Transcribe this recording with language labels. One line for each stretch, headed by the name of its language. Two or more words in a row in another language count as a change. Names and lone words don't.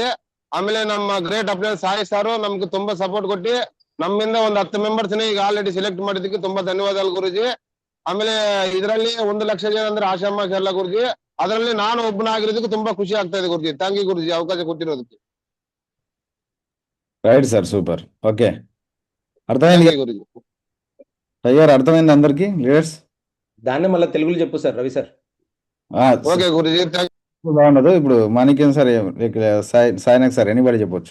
Kannada: ಆಮೇಲೆ ನಮ್ಮ
English: great upline
Kannada: ಸಾಯಿ ಸಾರು ನಮ್ಗೆ ತುಂಬಾ ಸಪೋರ್ಟ್ ಕೊಟ್ಟು ನಮ್ಮಿಂದ ಒಂದು 10 ಮೆಂಬರ್ಸ್ ಈಗ
English: already select
Kannada: ಮಾಡಿದ್ದಕ್ಕೆ ತುಂಬಾ ಧನ್ಯವಾದಗಳು ಗುರುಜಿ. ಆಮೇಲೆ ಇದರಲ್ಲಿ 1 ಲಕ್ಷ ಜನ ಅಂದ್ರೆ ಆಶಾಮಾಷಿ ಅಲ್ಲ ಗುರುಜಿ. ಅದರಲ್ಲಿ ನಾನು ಒಬ್ಬನಾಗಿರೋದಕ್ಕೆ ತುಂಬಾ ಖುಷಿ ಆಗ್ತಾ ಇದೆ ಗುರುಜಿ.
English: thank you
Kannada: ಗುರುಜಿ ಅವಕಾಶ ಕೊಟ್ಟಿರೋದಕ್ಕೆ.
English: Right sir, super. Okay,
Telugu: అర్థమైంది గురుజీ. టైగర్ అర్థమైంది అందరికి లీడర్స్? దాన్ని మళ్ళీ తెలుగులో చెప్పు సార్ రవి సార్. ఓకే గురుజీ. బాగుండదు. ఇప్పుడు మాణిక్యం సార్, సాయినాథ్ సార్, ఎనీబడి చెప్పొచ్చు.